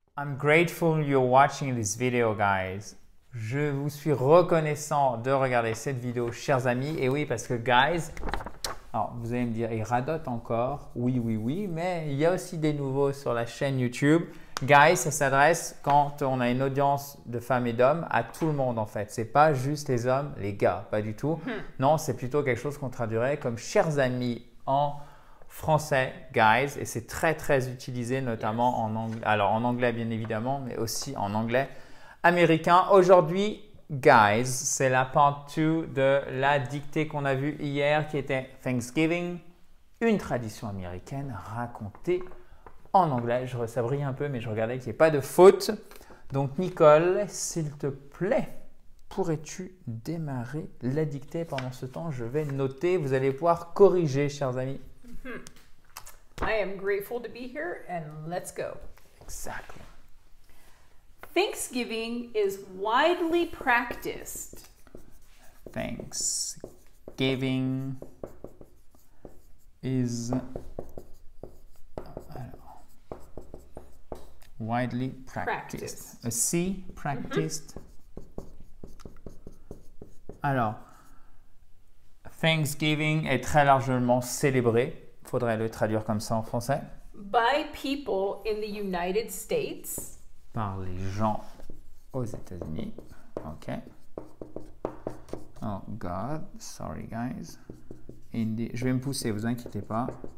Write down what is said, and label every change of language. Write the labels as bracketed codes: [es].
[en] I'm grateful you're watching this video, guys. [fr] Je vous suis reconnaissant de regarder cette vidéo, chers amis. Et oui, parce que, guys, alors vous allez me dire, il radote encore. Oui, oui, oui, mais il y a aussi des nouveaux sur la chaîne YouTube. Guys, ça s'adresse quand on a une audience de femmes et d'hommes à tout le monde en fait. C'est pas juste les hommes, les gars, pas du tout. Non, c'est plutôt quelque chose qu'on traduirait comme chers amis en français, guys. Et c'est très très utilisé notamment en anglais. Alors en anglais bien évidemment, mais aussi en anglais américain. Aujourd'hui, guys, c'est la part 2 de la dictée qu'on a vue hier qui était Thanksgiving, une tradition américaine racontée en anglais. Je resabris un peu, mais je regardais qu'il n'y ait pas de faute. Donc, Nicole, s'il te plaît, pourrais-tu démarrer la dictée? Pendant ce temps, je vais noter. Vous allez pouvoir corriger, chers amis. [en] I am grateful to be here and let's go. Exactly. Thanksgiving is widely practiced. Thanksgiving is widely practiced. A C, practiced. [fr] Alors, Thanksgiving est très largement célébré. Il faudrait le traduire comme ça en français. [en] By people in the United States. [fr] Par les gens aux États-Unis. OK. [en] Oh God, sorry guys. [fr] Je vais me pousser, vous inquiétez pas.